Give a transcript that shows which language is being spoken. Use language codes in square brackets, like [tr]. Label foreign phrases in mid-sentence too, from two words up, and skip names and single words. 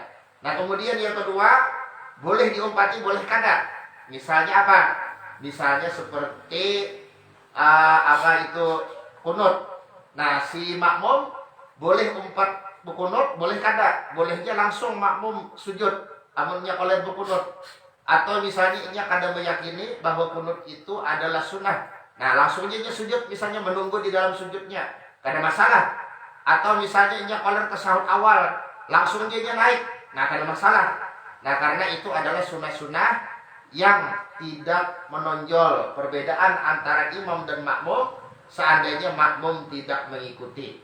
[bjn] Nah, kemudian yang kedua, boleh diumpati, boleh kada. [id] Misalnya apa? Misalnya seperti kunut. [bjn] Nah, si makmum boleh umpat berkunut, boleh kada. Bolehnya langsung makmum sujud amunnya oleh berkunut. Atau misalnya ini kada meyakini bahwa kunut itu adalah sunnah. Nah, langsung aja sujud, misalnya menunggu di dalam sujudnya, kada masalah. Atau misalnya ini oleh tasahud awal, langsung aja naik, nah kada masalah. [id] Nah, karena itu adalah sunnah-sunnah yang tidak menonjol perbedaan antara imam dan makmum seandainya makmum tidak mengikuti.